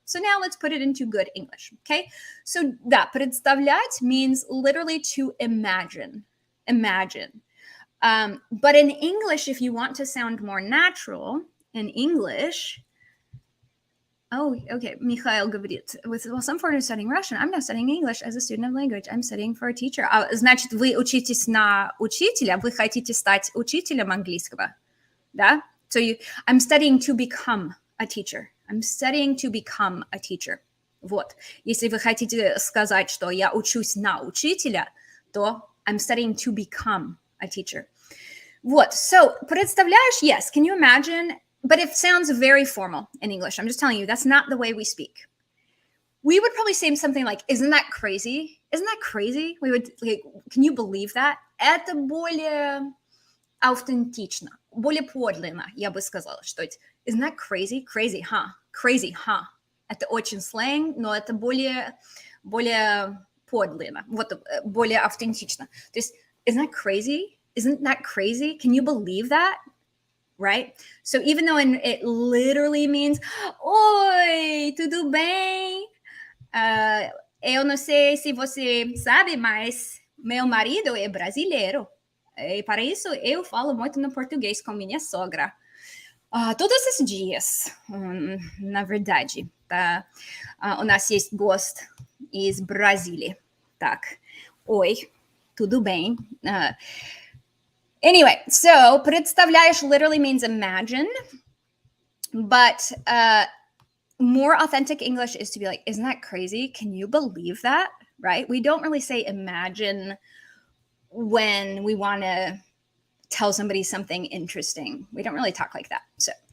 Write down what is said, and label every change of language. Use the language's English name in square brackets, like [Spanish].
[English] So now let's put it into good English. Okay. So да, представлять means literally to imagine. Imagine. But in English, if you want to sound more natural, in English, oh, okay. Mikhail говорит, well, some foreigners studying Russian. I'm not studying English as a student of language. I'm studying for a teacher. [Russian] Значит, вы учитесь на учителя, вы хотите стать учителем английского, да? [English] So I'm studying to become a teacher. I'm studying to become a teacher. [Russian] Вот. Если вы хотите сказать, что я учусь на учителя, то [English] I'm studying to become a teacher. [Russian] Вот. [English] So, представляешь, yes. Can you imagine? But it sounds very formal in English. I'm just telling you, that's not the way we speak. We would probably say something like, isn't that crazy? Isn't that crazy? We would, like, can you believe that? [Russian] Это более аутентично, более подлинно, я бы сказала, что это. [English] Isn't that crazy? Crazy, huh? Crazy, huh? [Russian] Это очень сленг, но это более подлинно, вот, более автентично. То есть, [English] isn't that crazy? Isn't that crazy? Can you believe that? Right? So even though it literally means, [Portuguese] oi, tudo bem? Eu não sei se você sabe, mas meu marido é brasileiro. E para isso eu falo muito no português com minha sogra. Todos os dias, na verdade. Tá? [Russian] У нас есть гость из Бразилии. Так, [Portuguese] oi, tudo bem? [English] Anyway, so представляешь literally means imagine, but more authentic English is to be like, isn't that crazy? Can you believe that? Right? We don't really say imagine when we want to tell somebody something interesting. We don't really talk like that. So